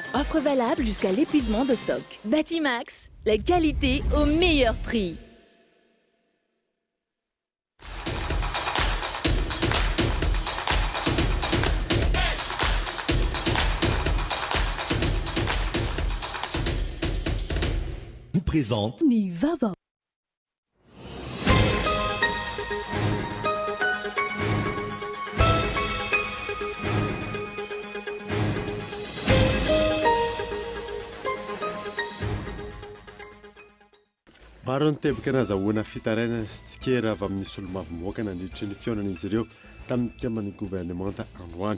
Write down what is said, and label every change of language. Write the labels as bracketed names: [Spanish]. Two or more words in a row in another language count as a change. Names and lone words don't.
[French] Offre valable jusqu'à l'épuisement de stock. Batimax, la qualité au meilleur prix. Présente [Malagasy] Ni Vava. Maro ny tebaka nazahoana fitarainana sy tsikera avy amin'ny solomavom-boaka nandritra ny fionan'izy ireo tamin'ny mpikaman'ny gouvernemanta androany.